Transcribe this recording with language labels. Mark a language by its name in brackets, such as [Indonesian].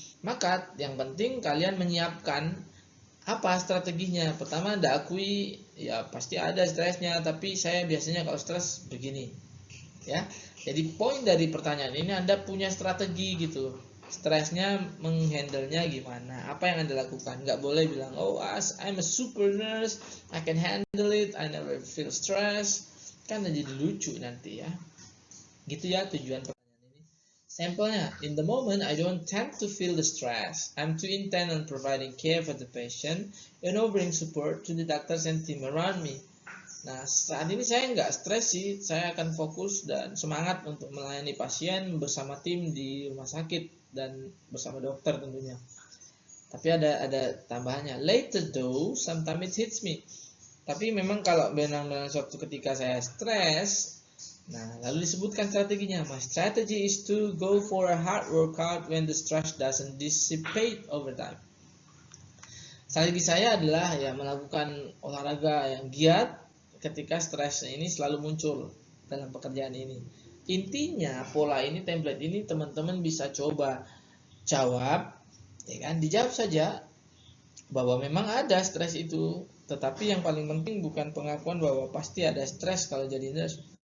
[Indonesian] Maka yang penting kalian menyiapkan apa strateginya. Pertama, Anda akui ya pasti ada stresnya, tapi saya biasanya kalau stres begini. ya. Jadi poin dari pertanyaan ini Anda punya strategi gitu. Stresnya menghandlenya gimana? Apa yang Anda lakukan? Nggak boleh bilang, [English] oh as I'm a super nurse, I can handle it, I never feel stress. [Indonesian] Kan jadi lucu nanti ya. Gitu ya tujuan pertanyaan ini. [English] Sampelnya, in the moment I don't tend to feel the stress. I'm too intent on providing care for the patient and offering support to the doctors and team around me. [Indonesian] Nah, saat ini saya nggak stres sih, saya akan fokus dan semangat untuk melayani pasien bersama tim di rumah sakit dan bersama dokter tentunya. Tapi ada tambahannya. [English] Later though, sometimes it hits me. [Indonesian] Tapi memang kalau benar-benar suatu ketika saya stres, nah lalu disebutkan strateginya. [English] My strategy is to go for a hard workout when the stress doesn't dissipate over time. [Indonesian] Strategi saya adalah ya melakukan olahraga yang giat ketika stres ini selalu muncul dalam pekerjaan ini. Intinya pola ini, template ini teman-teman bisa coba jawab, ya kan? Dijawab saja bahwa memang ada stres itu, tetapi yang paling penting bukan pengakuan bahwa pasti ada stres kalau jadi nurse.